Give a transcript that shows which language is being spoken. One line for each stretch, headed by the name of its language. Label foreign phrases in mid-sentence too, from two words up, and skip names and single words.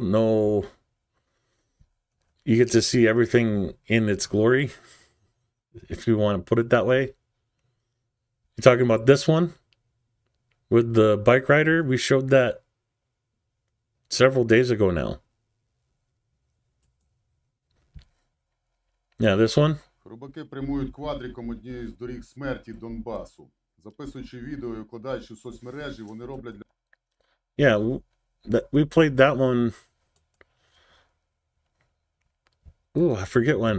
English: No, you get to see everything in its glory, if you want to put it that way. You're talking about this one with the bike rider? We showed that several days ago now. Yeah, this one.
Ukrainian: Рибаки прямують квадриком однією з доріг смерті Донбасу. Записуючи відео і вкладаючи в соцмережі, вони роблять...
English: Yeah, we played that one. Ooh, I forget when.